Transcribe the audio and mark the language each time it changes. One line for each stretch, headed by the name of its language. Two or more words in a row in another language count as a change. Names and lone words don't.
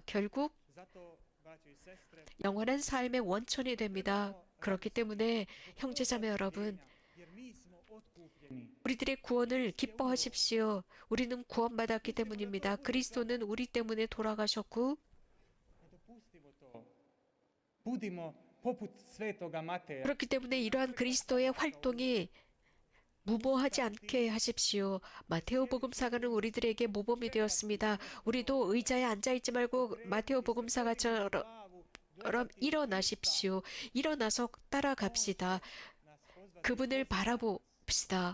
Korean: 결국 영원한 삶의 원천이 됩니다. 그렇기 때문에 형제자매 여러분, 우리들의 구원을 기뻐하십시오. 우리는 구원받았기 때문입니다. 그리스도는 우리 때문에 돌아가셨고
Croatian: budimo poput svetoga Mateja.
Korean: 그렇기 때문에 이러한 그리스도의 활동이 무모하지 않게 하십시오. 마테오 복음사가는 우리들에게 모범이 되었습니다. 우리도 의자에 앉아있지 말고 마테오 복음사가처럼 일어나십시오. 일어나서 따라갑시다. 그분을 바라봅시다.